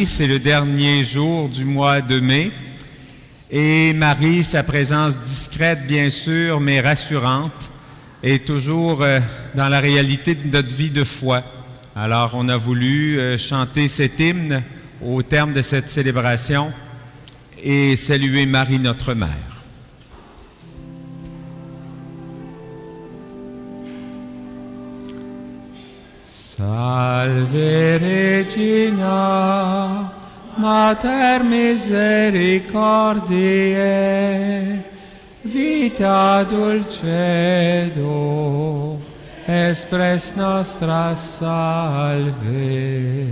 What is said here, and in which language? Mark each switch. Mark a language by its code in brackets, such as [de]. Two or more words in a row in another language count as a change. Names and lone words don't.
[fr] C'est le dernier jour du mois de mai. Et Marie, sa présence discrète, bien sûr, mais rassurante, est toujours dans la réalité de notre vie de foi. Alors, on a voulu chanter cet hymne au terme de cette célébration et saluer Marie, notre mère. [la] Salve Regina, Mater misericordiae, vita dulcedo, expres nostra salve.